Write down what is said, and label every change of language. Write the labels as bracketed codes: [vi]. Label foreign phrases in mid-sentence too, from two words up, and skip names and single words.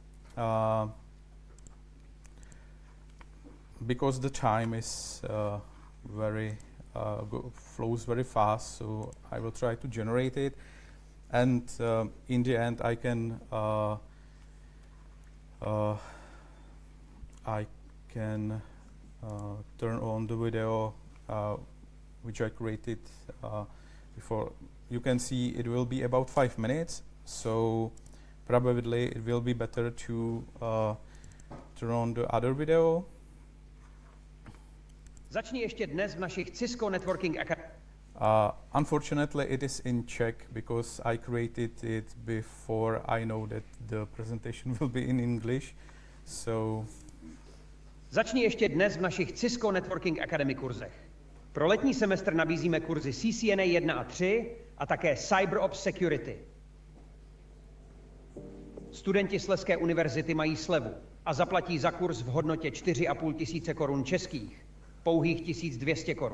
[en] Because the time is flows very fast, so I will try to generate it, and in the end I can turn on the video which I created before. You can see it will be about 5 minutes, so probably it will be better to turn on the other video. [cs] Začni ještě dnes v našich Cisco Networking Academy. [en] Unfortunately, it is in Czech because I created it before I know that the presentation will be in English. So. [cs] Začni ještě dnes v našich Cisco Networking Academy kurzech. Pro letní semestr nabízíme kurzy CCNA 1 a 3 a také CyberOps Security. Studenti Slezské univerzity mají slevu a zaplatí za kurz v hodnotě 4,5 tisíce korun českých, pouhých 1200 korun.